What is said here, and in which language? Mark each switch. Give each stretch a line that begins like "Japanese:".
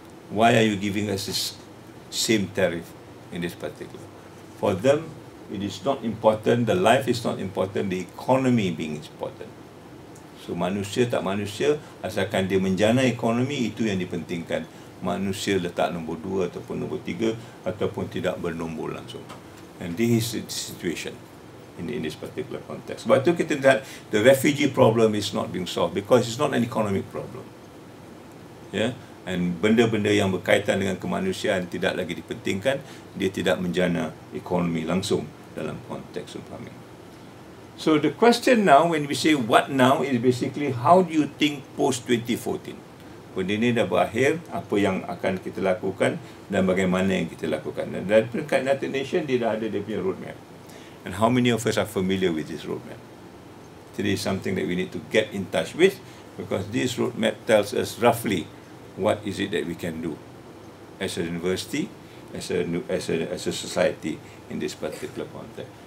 English: Why are you giving us this same tariff in this particular? For them, it is not important, the life is not important, the economy being important.
Malay: So manusia tak manusia, asalkan dia menjana ekonomi, itu yang dipentingkan. Manusia letak nombor 2 ataupun nombor 3 ataupun tidak bernombor langsung.
English: And this is the situation in this particular context.
Malay: Sebab itu kita lihat
English: the refugee problem is not being solved because it's not an economic problem. Yeah?
Malay: And benda-benda yang berkaitan dengan kemanusiaan tidak lagi dipentingkan, dia tidak menjana ekonomi langsung dalam konteks umpama.
English: So the question now, when we say what now, is basically how do you think post-2014?
Malay: Benda ini dah berakhir, apa yang akan kita lakukan dan bagaimana yang kita lakukan. Dan dari peringkat United Nations, dia dah ada dia punya roadmap.
English: And how many of us are familiar with this roadmap? Today is something that we need to get in touch with, because this roadmap tells us roughly what is it that we can do as a university, as a society in this particular context.